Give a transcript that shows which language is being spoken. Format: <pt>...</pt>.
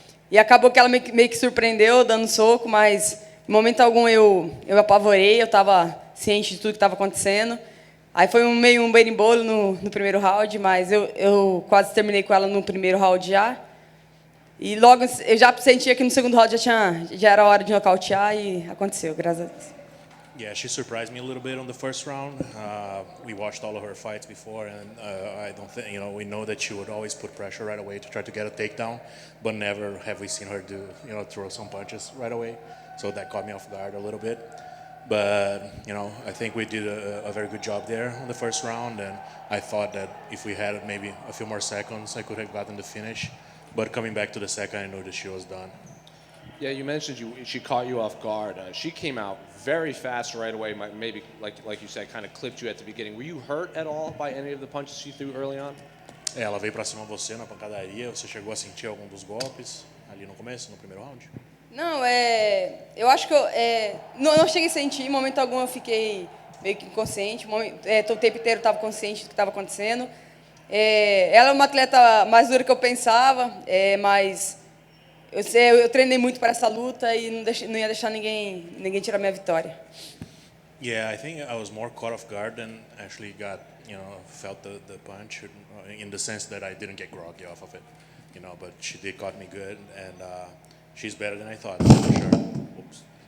<pt>E acabou que ela meio que surpreendeu, dando soco, mas em momento algum eu apavorei, eu estava ciente de tudo que estava acontecendo. Aí foi meio um berimbolo no primeiro round, mas eu quase terminei com ela no primeiro round já. E logo eu já sentia que no segundo round já era hora de nocautear e aconteceu, graças a Deus.</pt> <en>Yeah, she surprised me a little bit on the first round. We watched all of her fights before, and I don't think, we know that she would always put pressure right away to try to get a takedown, but never have we seen her throw some punches right away. So that caught me off guard a little bit. But, I think we did a very good job there on the first round, and I thought that if we had maybe a few more seconds, I could have gotten the finish. But coming back to the second, I knew that she was done. Yeah, you mentioned she caught you off guard. She came out very fast right away, maybe, like you said, kind of clipped you at the beginning. Were you hurt at all by any of the punches she threw early on?</en> <pt>Ela veio pra cima de você na pancadaria, você chegou a sentir algum dos golpes ali no começo, no primeiro round? Não, eu acho que não cheguei a sentir, em momento algum eu fiquei meio que inconsciente, o tempo inteiro estava consciente do que estava acontecendo. Ela é uma atleta mais dura que eu pensava, mas eu treinei muito para essa luta e não ia deixar ninguém tirar minha vitória.</pt> <en>Yeah, I think I was more caught off guard than actually felt the punch, in the sense that I didn't get groggy off of it, but she did caught me good, and she's better than I thought, for sure. Oops.</en>